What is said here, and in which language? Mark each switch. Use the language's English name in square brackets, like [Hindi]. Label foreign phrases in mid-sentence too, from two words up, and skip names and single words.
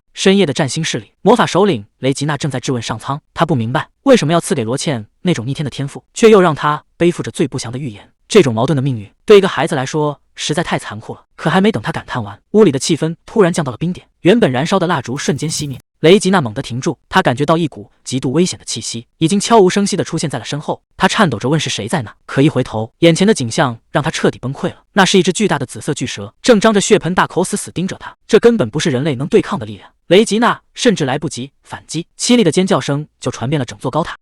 [Chinese] 深夜的占星室裡，魔法首領雷吉娜正在質問上蒼，他不明白為什麼要賜給羅茜那種逆天的天賦，卻又讓他背負着最不祥的預言。這種矛盾的命運對一個孩子來說實在太殘酷了。可還沒等他感嘆完，屋裡的氣氛突然降到了冰點，原本燃燒的蠟燭瞬間熄滅。雷吉娜猛地停住，她感覺到一股極度危險的氣息已經悄无聲息地出現在了身後。她顫抖着問是誰在那，可一回頭，眼前的景象讓她徹底崩潰了。那是一隻巨大的紫色巨蛇，正張着血盆大口死死盯着她，這根本不是人類能對抗的力量。雷吉娜甚至來不及反擊，凄厲的尖叫聲就傳遍了整座高塔。